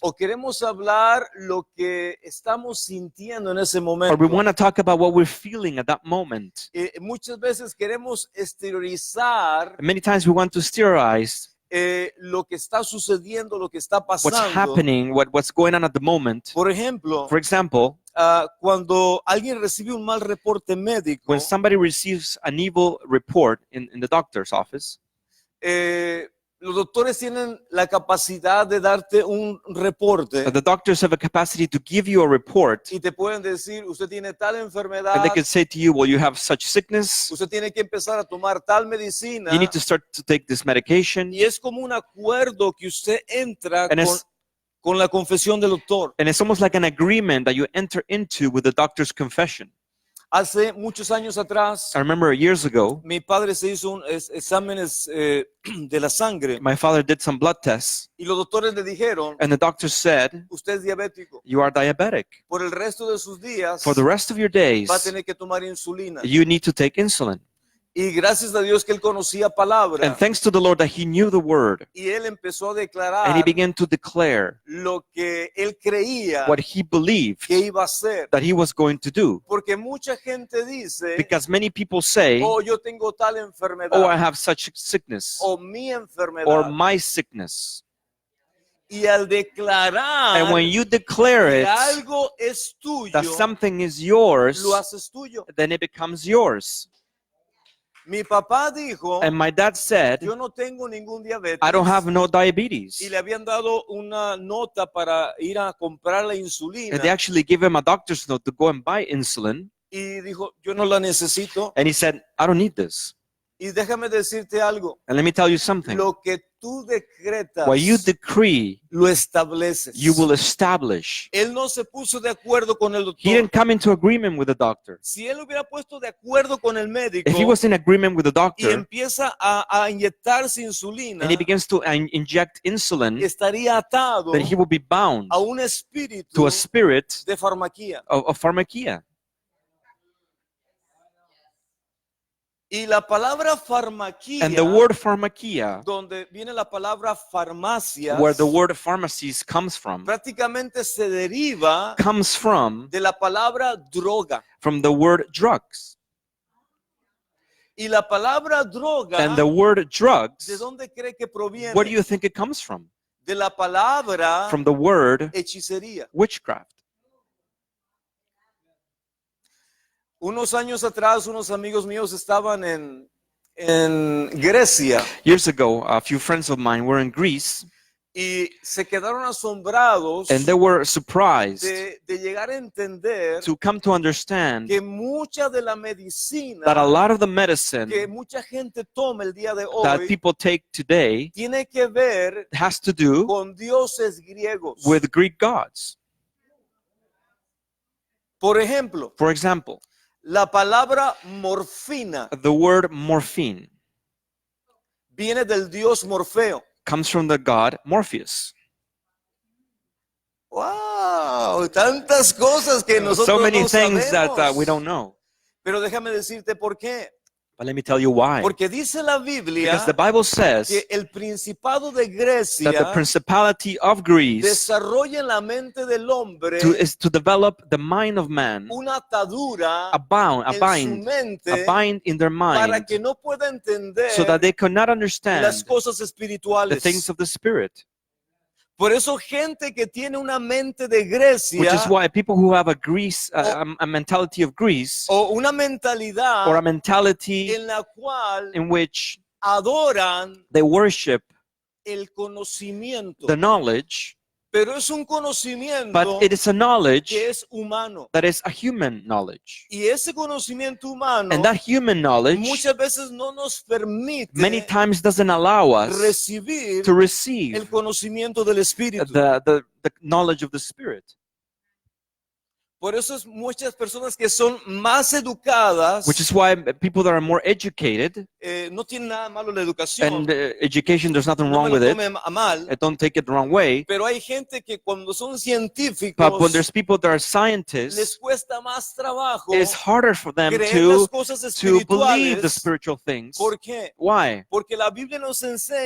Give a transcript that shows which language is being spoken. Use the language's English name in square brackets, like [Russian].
[Spanish] o queremos hablar lo que estamos sintiendo en ese [English] or [Spanish] momento. [English] we want to talk about what we're feeling at that moment. [Spanish] Muchas veces queremos exteriorizar [English] Many times we want to exteriorize [Spanish] lo que está sucediendo, lo que está [English] what's [Spanish] pasando. [English] happening, what's going on at the moment. [Spanish] Por ejemplo, [English] For example, [Spanish] cuando alguien recibe un mal reporte médico, [English] when somebody receives an evil report in the doctor's office, [Spanish] los doctores tienen la capacidad de darte un reporte [English] the doctors have a capacity to give you a report, [Spanish] y te pueden decir, usted tiene tal [English] and [Spanish] enfermedad, [English] they can say to you, well, you have such sickness, [Spanish] usted tiene que empezar a tomar tal medicina, [English] you need to start to take this medication, [Spanish] y es como un acuerdo que usted entra [English] and [Spanish] con la confesión del doctor. [English] it's almost like an agreement that you enter into with the doctor's confession. [Spanish] Hace muchos años atrás, [English] I remember years ago, [Spanish] mi padre se hizo exámenes de la sangre [English] my father did some blood tests, [Spanish] y los doctores le dijeron, [English] and the doctor said, [Spanish] usted es diabético. [English] you are diabetic. [Spanish] Por el resto de sus días [English] For the rest of your days, [Spanish] va a tener que tomar insulina. [English] you need to take insulin. [Spanish] Y gracias a Dios que él conocía palabra [English] And thanks to the Lord that he knew the word, [Spanish] y él empezó a [English] and he [Spanish] declarar [English] began to declare [Spanish] lo que él creía [English] what he believed [Spanish] que iba a hacer. [English] that he was going to do. [Spanish] Porque mucha gente dice, [English] Because many people say, [Spanish] oh, yo tengo tal enfermedad, [English] oh, I have such sickness, [Spanish] o mi enfermedad. [English] or my sickness. [Spanish] Y al declarar [English] And when you declare [Spanish] que [English] it, [Spanish] algo es tuyo, [English] that something is yours, [Spanish] lo haces tuyo. [English] then it becomes yours. [Spanish] Mi papá dijo, [English] And my dad said, [Spanish] yo no tengo ningún diabetes. [English] I don't have no diabetes. [Spanish] Y le habían dado una nota para ir a comprar la insulina. [English] And they actually gave him a doctor's note to go and buy insulin. [Spanish] Y dijo, yo no la necesito. [English] And he said, I don't need this. [Spanish] Y déjame decirte algo. [English] And let me tell you something. [Spanish] Lo que tú decretas, [English] What you decree, [Spanish] lo estableces. [English] you will establish. [Spanish] Él no se puso de acuerdo con el [English] He [Spanish] doctor. [English] didn't come into agreement with the doctor. [Spanish] Si él hubiera puesto de acuerdo con el médico [English] If he was in agreement with the [Spanish] y [English] doctor [Spanish] empieza a inyectarse insulina, [English] and he begins to inject insulin, [Spanish] estaría atado [English] then he will be bound [Spanish] a un espíritu [English] to a spirit [Spanish] de farmaquía. [English] of pharmakia. [Spanish] Y la palabra farmaquía, [English] And the word pharmakia, [Spanish] donde viene la palabra farmacia, [English] where the word pharmacies comes [Spanish] prácticamente se deriva [English] from [Spanish] de la palabra droga. [English] the word drugs. [Spanish] Y la palabra droga, [English] And the word [Spanish] ¿de [English] drugs, [Spanish] dónde cree que proviene? [English] where do you think it comes from? [Spanish] De la palabra [English] From the word [Spanish] hechicería. [English] witchcraft. [Spanish] Unos años atrás, unos amigos míos estaban en Grecia [English] Years ago, a few friends of mine were in Greece, [Spanish] y se quedaron asombrados [English] and they were surprised [Spanish] de llegar a entender [English] to come to understand [Spanish] que mucha de la medicina [English] that a lot of the medicine [Spanish] que mucha gente toma el día de [English] that [Spanish] hoy [English] people take today [Spanish] tiene que ver [English] has to do [Spanish] con dioses griegos. [English] with Greek gods. [Spanish] Por ejemplo, [English] For example, [Spanish] la palabra morfina [English] the word morphine [Spanish] viene del dios Morfeo. [English] comes from the god Morpheus. ¡Wow! [Spanish] Tantas cosas que nosotros [English] So many [Spanish] no [English] things that [Spanish] sabemos. [English] we don't know. [Spanish] Pero déjame decirte por qué. [English] But let me tell you why. [Spanish] Porque dice la Biblia [English] Because the Bible says [Spanish] que el principado de [English] that the [Spanish] Grecia [English] principality of Greece [Spanish] desarrolla en la mente del hombre [English] is to develop the mind of man, [Spanish] una atadura [English] a [Spanish] en su [English] bind [Spanish] mente [English] in their [Spanish] para [English] mind, [Spanish] que no pueda entender [English] so that they cannot understand [Spanish] las cosas [English] the [Spanish] espirituales. [English] things of the Spirit. [Spanish] Por eso gente que tiene una mente de [English] Which [Spanish] Grecia [English] is why people who have a mentality of Greece, [Spanish] o una mentalidad [English] or a mentality [Spanish] en la cual [English] in which [Spanish] adoran [English] they worship [Spanish] el conocimiento, [English] the knowledge, [Spanish] pero es un conocimiento [English] but it is a knowledge [Spanish] que es humano. [English] that is a human knowledge. [Spanish] Y ese conocimiento humano [English] And that human knowledge [Spanish] muchas veces no nos permite [English] many times doesn't allow us [Spanish] recibir [English] to receive [Spanish] el conocimiento del Espíritu. [English] the knowledge of the Spirit. [Spanish] Por eso es muchas personas que son más educadas, [English] Which is why people that are more educated, [Spanish] no tienen nada malo la educación, [English] and education, there's nothing [Spanish] no [English] wrong [Spanish] me [English] with [Spanish] lo [English] it. [Spanish] tome a mal, [English] Don't take it the wrong way. [Spanish] pero hay gente que cuando son [English] But when [Spanish] científicos [English] there's people that are [Spanish] les [English] scientists, [Spanish] cuesta más trabajo [English] it's harder for them [Spanish] creer las [English] to [Spanish] cosas [English] believe the [Spanish] espirituales. [English] spiritual things. [Spanish] ¿Por qué? [English] Why? [Spanish] Porque la Biblia nos enseña